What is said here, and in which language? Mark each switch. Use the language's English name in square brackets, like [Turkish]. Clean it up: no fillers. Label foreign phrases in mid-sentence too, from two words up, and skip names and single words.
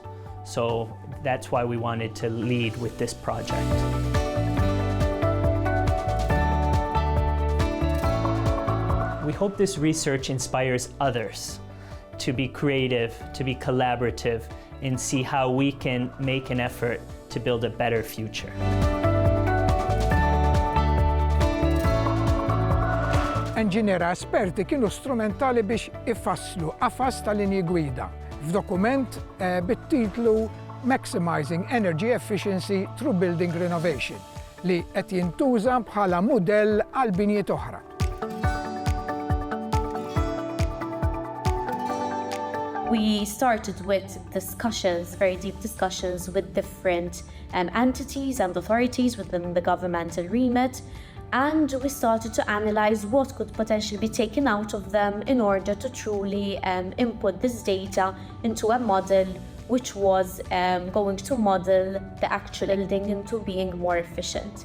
[English] So that's why we wanted to lead with this project. We hope this research inspires others to be creative, to be collaborative, and see how we can make an effort to build a better future. [Maltese] Inġiniera esperti kienu strumentali biex ifasslu qafas ta' linji gwida f'dokument bit-titlu Maximizing Energy Efficiency Through Building Renovation li qed jintuża bħala mudell għal binjiet oħra. [English] We started with discussions, very deep discussions with different entities and authorities within the governmental remit, and we started to analyze what could potentially be taken out of them in order to truly input this data into a model which was going to model the actual building into being more efficient.